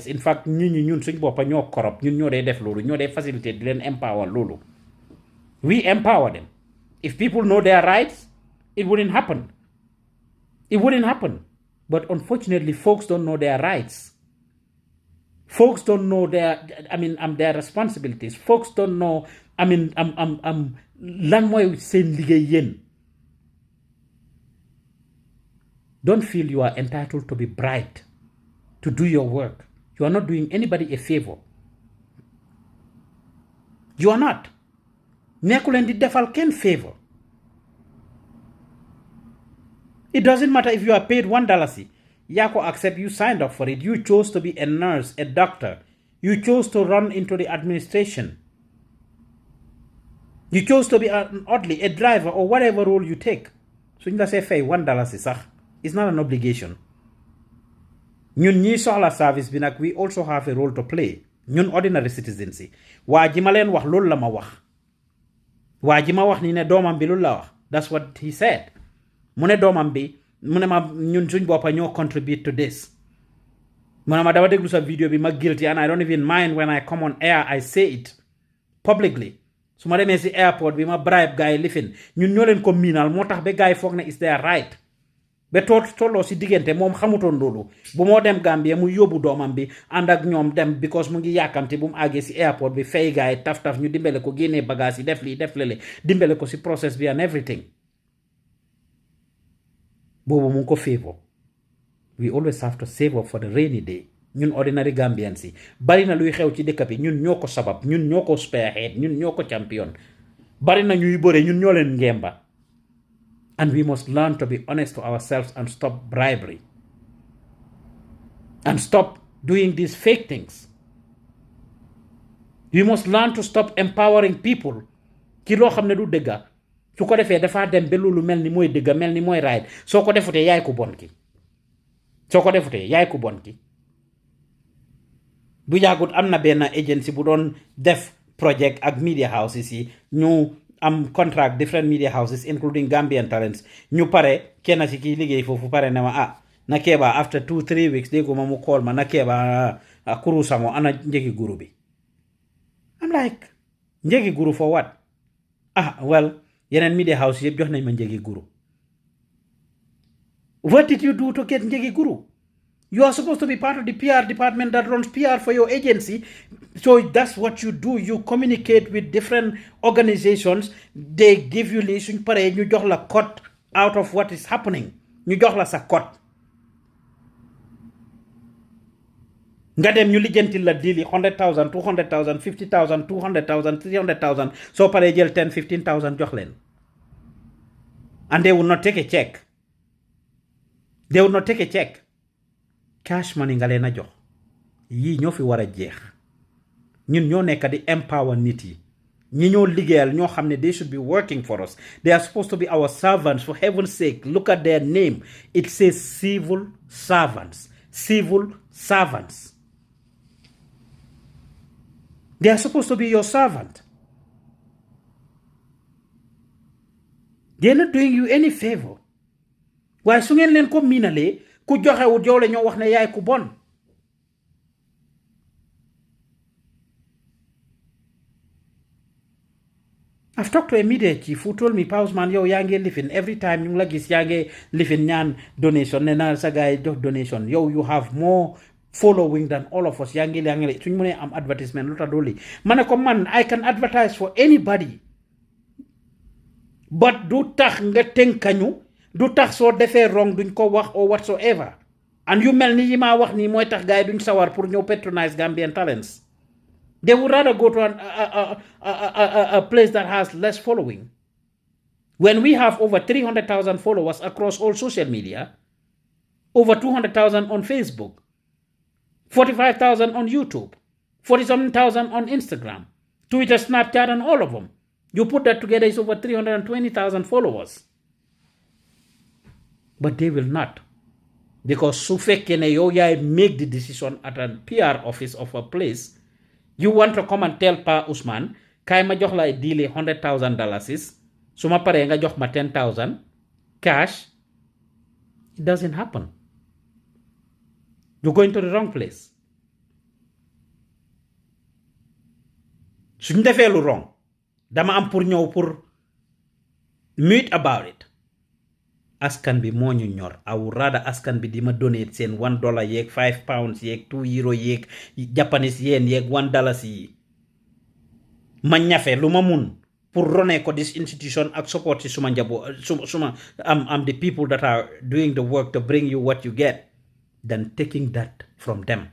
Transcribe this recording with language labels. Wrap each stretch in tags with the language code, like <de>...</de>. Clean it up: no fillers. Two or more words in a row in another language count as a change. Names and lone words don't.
<en>In fact,</en> <wo>ñun suñ boppa ñoo corrupt, ñun ñoo dee def loolu, ñoo dee facilitate di leen empower loolu.</wo> <en>We empower them. If people know their rights, it wouldn't happen. It wouldn't happen. But unfortunately, folks don't know their rights. Folks don't know their responsibilities. Folks don't know,</en> <wo>lan mooy seen liggéey yéen.</wo> <en>Don't feel you are entitled to be bribed to do your work. You are not doing anybody a favor. You are not.</en> <wo>nekku leen di defal kenn favor.</wo> <en>It doesn't matter if you are paid $1. Yako accept you signed up for it. You chose to be a nurse, a doctor. You chose to run into the administration. You chose to be an oddly a driver or whatever role you take. So you say fay $1 it's not an obligation.</en> <wo>Ñun ñi soxla service bi nak</wo> <en>we also have a role to play.</en> <wo>Ñun</wo> <en>ordinary citizens</en> <wo>yi. Waa ji ma leen wax loolu la ma wax. Waa ji ma wax ni ne doomam bi loolu la wax.</wo> <en>That's what he said.</en> <wo>Mu ne doomam bi mu ne ma ñun suñ boppa ñoo</wo> <en>contribute to this.</en> <wo>Mu ne ma dama déglu sa video bi ma guilty</wo> <en>and I don't even mind when I come on air I say it publicly.</en> <wo>Su ma demee si airport bi ma bribe guy lifin ñun ñoo leen ko miinal moo tax ba guy foog ne</wo> <en>is their right.</en> <wo>Be tolloo si diggante moom xamutoon loolu bu moo dem Gambia mu yóbbu doomam bi ànd ak ñoom dem because mu ngi yàkkamti bu mu àggee si airport bi fay gaay taf ñu dimbale ko génnee bagage yi def lii def lele dimbale ko si process bi</wo> <en>and everything</en> <wo>boobu mu ngi ko favor.</wo> <en>We always have to save up for the rainy day.</en> <wo>Ñun</wo> <en>ordinary Gambians</en> <wo>yi bari na luy xew ci dëkk bi ñun ñoo ko sabab ñun ñoo ko spearhead ñun ñoo ko champion bari na ñuy bëre ñun ñoo leen ngemba.</wo> <en>And we must learn to be honest to ourselves and stop bribery. And stop doing these fake things. We must learn to stop empowering people.</en> <wo>Ki loo xam ne du dëgga su ko defee dafa dem ba loolu mel ni mooy dëgga mel ni mooy right soo ko defutee yaay ko bon ki. Soo ko defutee yaay ko bon ki. Bu yàggut am na benn agency bu doon def project ak</wo> <en>media houses</en> <wo>yi ñu am</wo> <en>contract different media houses including Gambian talents</en> <wo>ñu pare kenn ci ki liggéey foofu pare ne ma na Keba</wo> <en>after 2-3 weeks</en> <wo>déggu ma mu call ma na Keba kuru samo ana njëgi guru bi.</wo> <en>I'm like</en> <wo>njëgi guru</wo> <en>for what?</en> <wo>Well yeneen</wo> <en>media house</en> <wo>yëpp jox nañ ma njëgi guru.</wo> <en>What did you do to get</en> <wo>njëgi guru?</wo> <en>You are supposed to be part of the PR department that runs PR for your agency. So that's what you do. You communicate with different organizations. They give you list. You</en> <wo>jox la</wo> <en>cut out of what is happening.</en> <wo>You jox la sa cut. Nga dem ñu lijjantil la deal 100,000, 200,000, 50,000, 200,000, 300,000. So pare jël 10, 15,000 jox leen.</wo> <en>And they will not take a check. They will not take a check. Cash money</en> <wo>nga leen a jox yii ñoo fi war a jeex ñun ñoo nekk di empower nit yi ñi ñoo liggéeyal ñoo xam ne</wo> <en>they should be working for us. They are supposed to be our servants. For heaven's sake, look at their name. It says civil servants. Civil servants. They are supposed to be your servant. They're not doing you any favor.</en> <wo>Waaye su ngeen leen ko miinalee ku joxewut yow la ñoo wax ne yaay ku bon.</wo> <en>I've talked to a media chief who told me,</en> <wo>Pausman, yow yaa ngi lifin</wo> <en>every time</en> <wo>ñu la gis yaa ngi lifin ñaan donation ne na sa gaay jox donation yow</wo> <en>you have more following than all of us</en> <wo>yaa ngi suñ mënee am advertisement lu tax dooli ma ne ko man</wo> <en>I can advertise for anybody</en> <wo>but du tax nga tënkañu du tax soo defee wrong duñ ko wax</wo> <en>or whatsoever and you</en> <wo>mel ni yi maa wax nii mooy tax gaay duñ sawar pour ñëw</wo> <en>patronize Gambian talents. They would rather go to a place that has less following. When we have over 300,000 followers across all social media, over 200,000 on Facebook, 45,000 on YouTube, 47,000 on Instagram, Twitter, Snapchat, and all of them. You put that together, it's over 320,000 followers. But they will not. Because</en> <wo>su fekkee ne yow yaay</wo> <en>make the decision at a PR office of a place, you want to come and tell Pa Ousman,</en> <wo>kay ma jox la deal $100,000, su ma paree nga jox ma 10,000 cash.</wo> <en>It doesn't happen. You're going to the wrong place.</en> <wo>Suñ defee lu wrong, dama am pour ñëw pour</wo> <en>mute about it.</en> <wo>Askan bi moo ñu ñor.</wo> <en>I would rather</en> <wo>askan bi di ma donate seen $1 yeeg £5 yeeg €2 yeeg</wo> <en>Japanese yen</en> <wo>yeeg $1 yi ma ñafe lu ma mun pour rone ko</wo> <en>this institution</en> <wo>ak support ci suma njabo suma am</wo> <en>the people that are doing the work to bring you what you get than taking that from them.</en>